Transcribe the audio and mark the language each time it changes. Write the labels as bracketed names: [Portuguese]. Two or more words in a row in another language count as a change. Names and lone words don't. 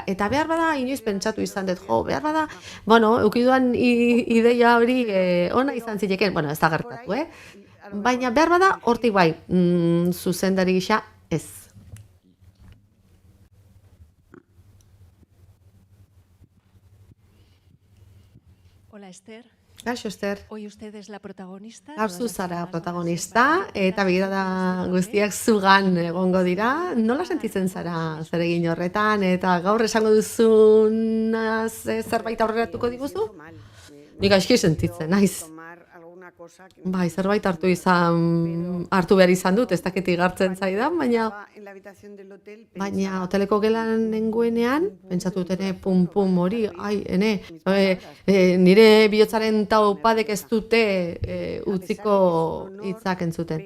[Basque] Eta behar bada, inoiz pentsatu izan dut, behar bada, eukiduan ideia hori ona izan zileken, ez da gertatu, baina behar bada, hortik bai, zuzendari gisa, ez. Hola, Esther. Gaixo, Esther. [Spanish] Hoy usted es la protagonista. [Basque] Gaur zu zara protagonista, eta begirada guztiak zugan egongo dira. Nola sentitzen zara zer egin horretan, eta gaur esango duzunaz zerbait aurreratuko diguzu? Nik gaizki sentitzen, naiz. Bai, zerbait hartu behar izan dut, ez dakit igartzen zaidan, baina hoteleko gelan nengoenean, pentsatu dutene pum hori, nire bihotzaren taupadek ez dute utziko hitzak entzuten.